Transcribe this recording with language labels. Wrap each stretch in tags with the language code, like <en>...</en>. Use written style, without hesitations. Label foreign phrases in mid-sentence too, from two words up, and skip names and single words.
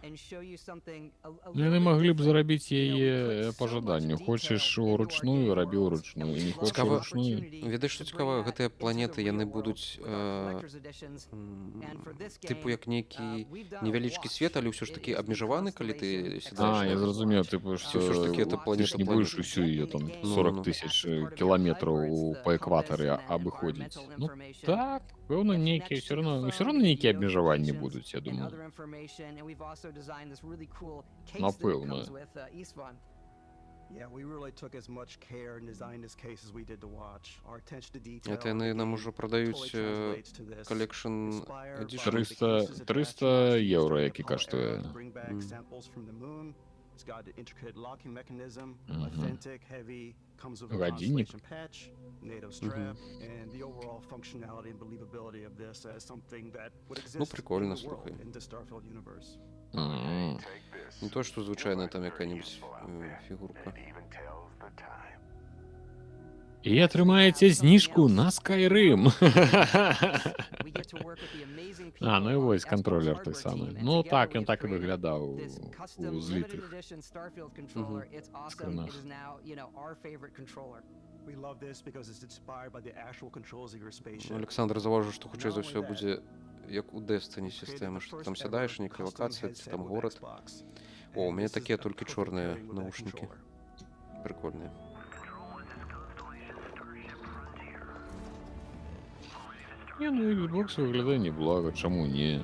<be>Ну, яны маглі б зарабіць яе па жаданню. Хочаш уручную, рабі ўручную. Не хочаш Цікава, уручную. ведаеш, што цікава, гэтыя планеты, яны будуць тыпу як нейкі невялічкі свет, але ўсё ж такі абмежаваны, калі ты сідаеш. Я зразумеў, типу, што</be> <ru>Всё ж таки это ты планета ж не будешь усю ее там 40 тысяч километров по экваторе обыходить.</ru> <be>Ну так, пэўна, нейкія</be> <ru>все равно</ru> <be>нейкія абмежаванні будуць, я думаю. Напэўна.</be> <en>Yeah, we really took as much care in designing this case as we did to watch. Our attention to detail.</en> <be>Это яны нам ужо прадаюць</be> <en>Collection Edition.</en> <uk>300 євро, які коштує.</uk> <en>Bring back samples from the moon. It's got an intricate locking mechanism, authentic, heavy, comes with a</en> <uk>Годинник.</uk> <en>constellation patch, native strap, and the overall functionality and believability of this as something that would exist</en> <be>Ну, прикольно,</be> <en>in the world,</en> <be>слухай.</be> <en>in the Starfield universe.</en> <be>Не то, што звычайна там якая-нибудь фігурка. І атрымаеце зніжку на Skyrim. А, ну і вось кантролер той самы. Ну так, ён так і выглядаў у злітых скринах.</be> <en>We love this because it's inspired by the actual controls of your spaceship.</en> <be>Александр заўважыў, што хутчэй за ўсё будзе як у Destiny сістэма, што там сядаеш, нейкая лакацыя, ці там горад. О, у мяне такія толькі чорныя навушнікі. Прикольныя. Не, ну Xbox выглядае неблага, чаму не?</be>